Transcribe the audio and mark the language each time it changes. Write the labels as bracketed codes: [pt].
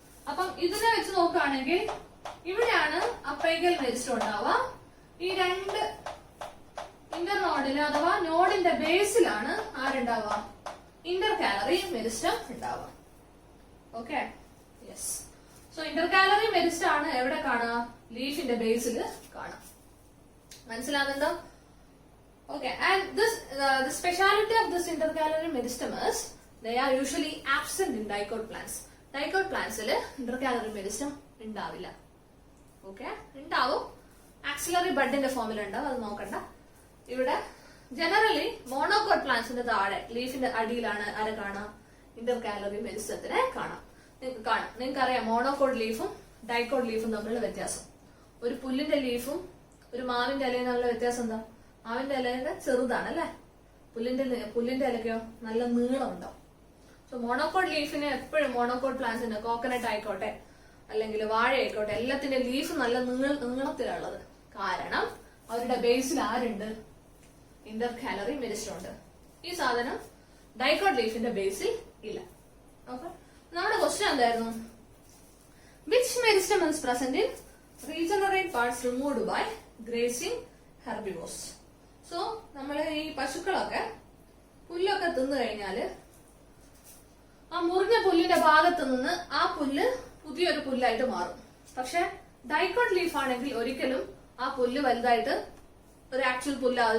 [ml] അപ്പം ഇതിനെ വെച്ച് നോക്കുകയാണെങ്കിൽ ഇവിടെയാണ് അപ്പൈക്കൽ മെരിസ്റ്റം ഉണ്ടാവുക. ഈ 2 ഇന്റർ നോഡില് അഥവാ നോഡിന്റെ ബേസിലാണ് ആരുണ്ടാവുക? ഇന്റർ കാലറി മെരിസ്റ്റം ഉണ്ടാവുക. Okay, yes. So Inter calorie meristem ആണ് എവിടെ കാണുക? ലീഫിന്റെ ബേസിൽ കാണാം. മനസ്സിലാകുന്നുണ്ടോ? [en] Okay, and the speciality of this intercalary meristem is they are usually absent in dicot plants. [ml] Dicot plants il intercalary meristem ഉണ്ടാവില്ല. ഓക്കെ, ഉണ്ടാവും. Axillary ബഡിന്റെ ഫോമിൽ ഉണ്ടാവും, അത് നോക്കണ്ട. ഇവിടെ ജനറലി മോണോകോട്ട് പ്ലാന്റ്സിന്റെ താഴെ ലീഫിന്റെ അടിയിലാണ് ആരെ കാണാം? ഇന്റർകാലറി മെരിസ്റ്റത്തിനെ കാണാം. നിങ്ങൾക്ക് അറിയാം മോണോകോട്ട് ലീഫും ഡൈക്കോട്ട് ലീഫും തമ്മിലുള്ള വ്യത്യാസം. ഒരു പുല്ലിന്റെ ലീഫും ഒരു മാവിന്റെ ഇലയും തമ്മിലുള്ള വ്യത്യാസം എന്താ? മാവിന്റെ ഇലയുടെ ചെറുതാണ് അല്ലെ, പുല്ലിന്റെ ഇലക്കോ നല്ല നീളം ഉണ്ടാവും. സോ മോണോകോട്ട് ലീഫിന് എപ്പോഴും മോണോകോട്ട് പ്ലാന്റ്സിന് കോക്കനട്ട് ആയിക്കോട്ടെ അല്ലെങ്കിൽ വാഴ ആയിക്കോട്ടെ എല്ലാത്തിന്റെ ലീഫ് നല്ല നീളത്തിലുള്ളത്. കാരണം അവരുടെ ബേസിൽ ആരുണ്ട്? ഇന്റർകാലറി മെരിസ്റ്റം ഉണ്ട്. ഈ സാധനം ഡൈക്കോട്ട് ലീഫിന്റെ ബേസിൽ ഇല്ല. ഓക്കെ, നമ്മുടെ ക്വസ്റ്റ്യൻ എന്തായിരുന്നു? [en] Which meristem is present in regenerate parts removed by grazing herbivores? [ml] So നമ്മൾ ഈ പശുക്കളൊക്കെ പുല്ലൊക്കെ തിന്നു കഴിഞ്ഞാല് ആ മുറിഞ്ഞ പുല്ലിന്റെ ഭാഗത്ത് നിന്ന് ആ പുല്ല് പുതിയൊരു പുല്ലായിട്ട് മാറും. പക്ഷെ ഡൈക്കോട്ട് ലീഫ് ആണെങ്കിൽ ഒരിക്കലും ആ പുല്ല് വലുതായിട്ട് ഒരു ആക്ച്വൽ പുല്ലാവും.